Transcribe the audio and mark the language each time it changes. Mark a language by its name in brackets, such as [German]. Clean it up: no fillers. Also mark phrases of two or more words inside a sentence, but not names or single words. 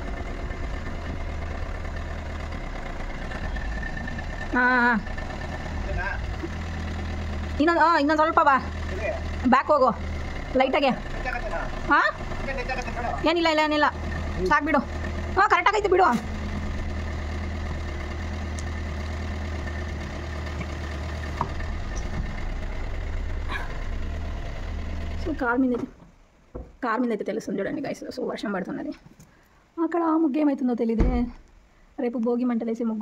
[Kannada] ಹಾಂ ಇನ್ನೊಂದು ಸ್ವಲ್ಪ ಬಾ. ಬ್ಯಾಕ್ ಹೋಗು ಲೈಟಾಗೆ. ಹಾಂ ಏನಿಲ್ಲ ಸಾಕು ಬಿಡು. ಹಾಂ ಕರೆಕ್ಟಾಗೈತೆ ಬಿಡು. [Telugu] సో కార్ మీద అయితే తెలుస్తుంది చూడండి గైస్. సో వర్షం పడుతున్నది. అక్కడ ముగ్గు ఏమవుతుందో తెలియదే. రేపు భోగి మంటలేసి ముగ్గు.